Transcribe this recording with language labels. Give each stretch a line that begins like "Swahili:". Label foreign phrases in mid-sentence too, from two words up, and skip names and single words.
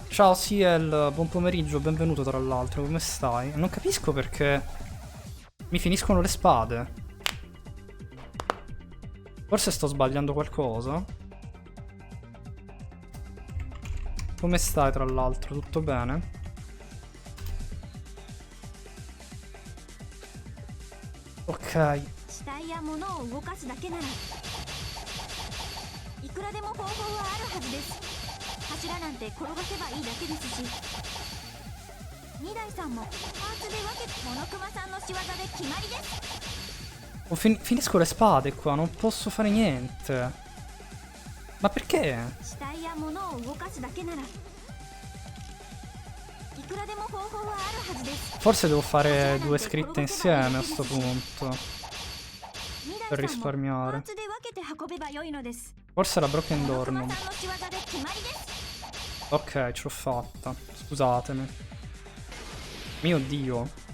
Italian: Ciao Ciel, buon pomeriggio, benvenuto tra l'altro, come stai? Non capisco perché mi finiscono le spade. Forse sto sbagliando qualcosa? Come stai tra l'altro? Tutto bene? Ok.
Japanese: いくらでも方法はあるはずです。柱なんて転がせばいいだけですし、2台さんもパーツで分けてモノクマさんの仕業で決まりです。
Italian: Finisco le spade qua, non posso fare niente. Ma perché?
Japanese: 死体や物を動かすだけならいくらでも方法はあるはずです。
Italian: Forse devo fare due scritte insieme a sto punto per risparmiare. Forse la Broken Door non... Ok, ce l'ho fatta. Scusatemi. Mio Dio.